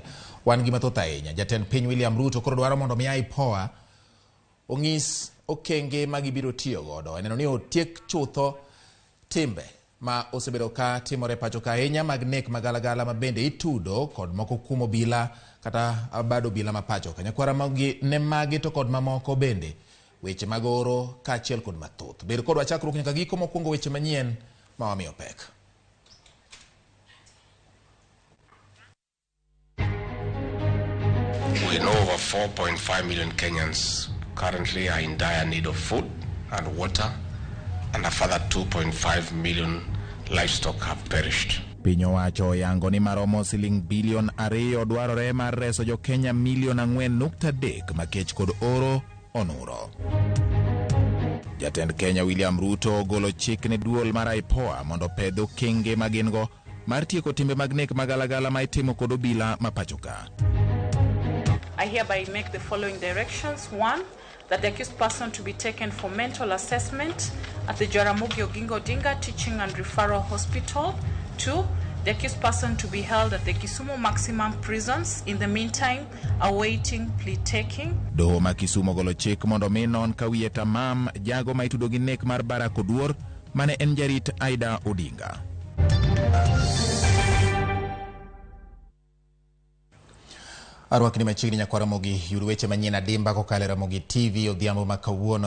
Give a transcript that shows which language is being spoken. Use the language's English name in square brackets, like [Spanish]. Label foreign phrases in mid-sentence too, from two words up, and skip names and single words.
[Luo (Kenya and Tanzania)] Wan gi mathoth ahinya. Jatend piny William Ruto koro dwaro mondo mi IPOA ong'is okenge ma gibiro tiyo godo neno ni otiek chutho timbe ma osebedo ka timore pacho ka ahinya mag nek magalagala ma bende itudo kod moko kumo bila kata bado bila mapacho ka nyakwara mogi ne magi to kod mamoko bende weche magoro ka achiel kod mathoth. Bed kodwa chakruok nyaka giko mokwongo weche manyien ma wamiyo pek. [English] We know over 4.5 million Kenyans currently are in dire need of food and water, and a further 2.5 million livestock have perished. [Luo (Kenya and Tanzania)] Piny owacho yango ni maromo siling bilion 2 dwarore mar reso jo Kenya milion 4.3 makech kod oro onuro. Jatend Kenya William Ruto golo chik ne duol mar IPOA mondo pedho kenge magingo mar tieko timbe mag nek magalagala ma itimo kod obila mapachoka. [English] I hereby make the following directions. 1. That the accused person to be taken for mental assessment at the RAMOGI Odinga Teaching and Referral Hospital. 2. The accused person to be held at the Kisumu maximum prisons in the meantime awaiting plea taking. [Luo (Kenya and Tanzania)] Doho ma Kisumu golo chik mondo mi non kawiye tamam jago ma itudo gi nek mar Barak Oduor mane en jarit Aida Odinga. Arwakni machiegni nyakwara mogi yudo weche manyien adimba kokalo RAMOGI TV odhiambo ma kawuono.